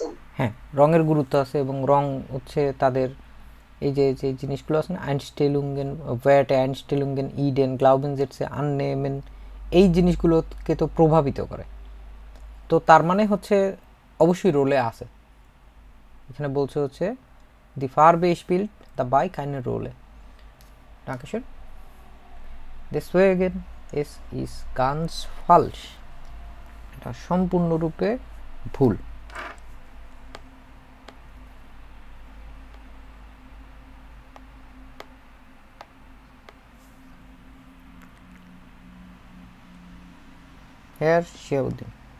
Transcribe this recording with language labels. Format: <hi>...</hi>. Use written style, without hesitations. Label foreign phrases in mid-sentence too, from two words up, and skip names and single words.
<bn>হ্যাঁ, রঙের গুরুত্ব আছে এবং রং হচ্ছে তাদের এই যে যে জিনিসগুলো আছে না,</bn> <de>Einstellungen Werte Einstellungen Ideen Glauben Sätze annehmen,</de> <bn>এই জিনিসগুলোকে তো প্রভাবিত করে। তো তার মানে হচ্ছে অবশ্যই রোলে আছে। এখানে বলছে হচ্ছে</bn> <de>die Farbe spielt dabei keine Rolle</de> <bn>Dankeschön.</bn> <de>Deswegen es ist ganz falsch.</de> <bn>এটা সম্পূর্ণরূপে ভুল।</bn> <de>Herr Sheudin.</de>